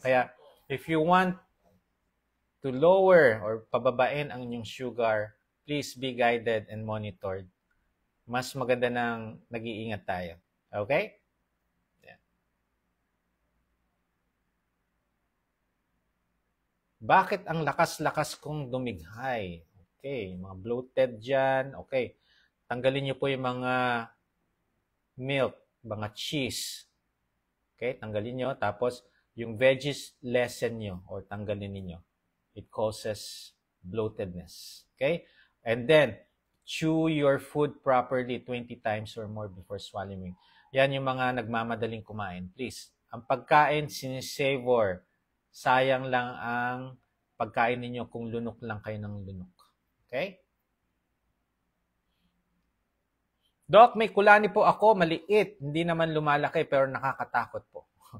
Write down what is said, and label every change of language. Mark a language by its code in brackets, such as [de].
[en] Kaya, if you want to lower or [tl] pababain ang inyong [en] sugar, please be guided and monitored. [tl] Mas maganda nang nag-iingat tayo. Okay? Yeah. Bakit ang lakas-lakas kong dumighay? Okay, mga bloated dyan. Okay, tanggalin niyo po yung mga milk, mga cheese. Okay, tanggalin niyo. Tapos, yung veggies, lessen niyo or tanggalin niyo. [en] It causes bloatedness. [tl] Okay? [en] And then, chew your food properly 20 times or more before swallowing. [tl] Yan yung mga nagmamadaling kumain. Please, ang pagkain, sinisavor. Sayang lang ang pagkain ninyo kung lunok lang kayo ng lunok. Okay? Doc, may kulani po ako, maliit. Hindi naman lumalaki pero nakakatakot po.